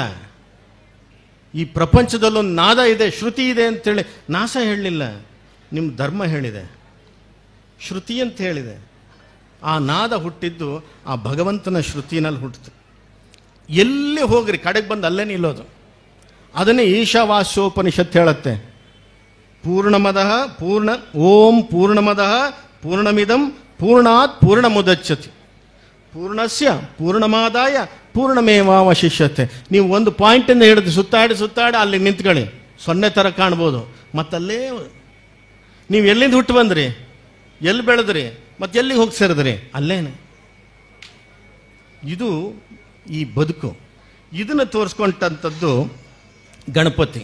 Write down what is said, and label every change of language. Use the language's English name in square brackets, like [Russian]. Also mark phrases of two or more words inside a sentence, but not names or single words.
[Kannada] ಈ ಪ್ರಪಂಚದಲ್ಲೊಂದು ನಾದ ಇದೆ, ಶ್ರುತಿ ಇದೆ ಅಂತೇಳಿ ನಾಸ ಹೇಳಲಿಲ್ಲ. ನಿಮ್ಮ ಧರ್ಮ ಹೇಳಿದೆ, ಶ್ರುತಿ ಅಂತ ಹೇಳಿದೆ. ಆ ನಾದ ಹುಟ್ಟಿದ್ದು ಆ ಭಗವಂತನ ಶ್ರುತಿನಲ್ಲಿ ಹುಟ್ಟಿತು. ಎಲ್ಲಿ ಹೋಗ್ರಿ ಕಡೆಗೆ ಬಂದು ಅಲ್ಲೇ ನಿಲ್ಲೋದು. ಅದನ್ನೇ ಈಶಾವಾಸ್ಯೋಪನಿಷತ್ತು ಹೇಳುತ್ತೆ. [Sanskrit] ಪೂರ್ಣಮದಃ ಓಂ ಪೂರ್ಣಮದಃ ಪೂರ್ಣಮಿದಂ ಪೂರ್ಣಾತ್ ಪೂರ್ಣಮುದಚ್ಯತೆ ಪೂರ್ಣಸ್ಯ ಪೂರ್ಣಮಾದಾಯ ಪೂರ್ಣಮೇವಾವಶಿಷ್ಯತೆ. [Kannada] ನೀವು ಒಂದು ಪಾಯಿಂಟಿಂದ ಹಿಡಿದು ಸುತ್ತಾಡಿ ಅಲ್ಲಿ ನಿಂತ್ಕೊಳ್ಳಿ, 0 ಥರ ಕಾಣ್ಬೋದು. ಮತ್ತಲ್ಲೇ ನೀವು ಎಲ್ಲಿಂದ ಹುಟ್ಟು ಬಂದ್ರಿ, ಎಲ್ಲಿ ಬೆಳೆದ್ರಿ, ಮತ್ತೆ ಎಲ್ಲಿಗೆ ಹೋಗಿ ಸೇರಿದ್ರಿ, ಅಲ್ಲೇನೆ. ಇದು ಈ ಬದುಕು. ಇದನ್ನು ತೋರಿಸ್ಕೊಂಡಂಥದ್ದು ಗಣಪತಿ.